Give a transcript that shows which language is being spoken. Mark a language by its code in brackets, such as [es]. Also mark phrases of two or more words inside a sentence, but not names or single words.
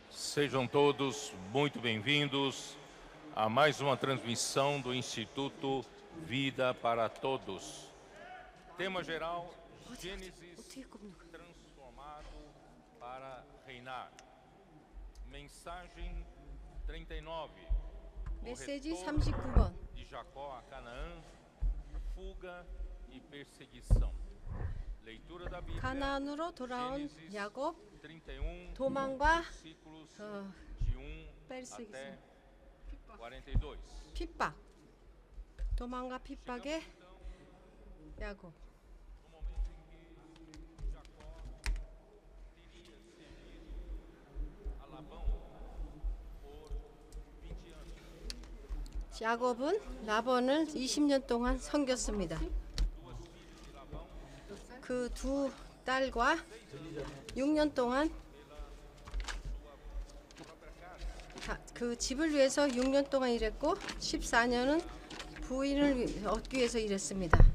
[pt] Sejam todos muito bem-vindos a mais uma transmissão do Instituto Vida para Todos. Tema geral: Gênesis transformado para reinar. Mensagem 39. [ko] 메시지 39번. [pt] De Jacó a Canaã, fuga e perseguição. Leitura da Bíblia. [ko] 가나안으로 돌아온 Gênesis 야곱 31, 도망과 [pt] versículos 어, de 1 perseguição. até 42. [ko] 핍박. 도망과 핍박의 야곱. [pt] No momento em que Jacó teria servido a Labão por 20 anos. [ko] 야곱은 라반을 20년 동안 섬겼습니다. 그 두 딸과 6년 동안 그 집을 위해서 6년 동안 일했고 14년은 부인을 얻기 위해서 일했습니다.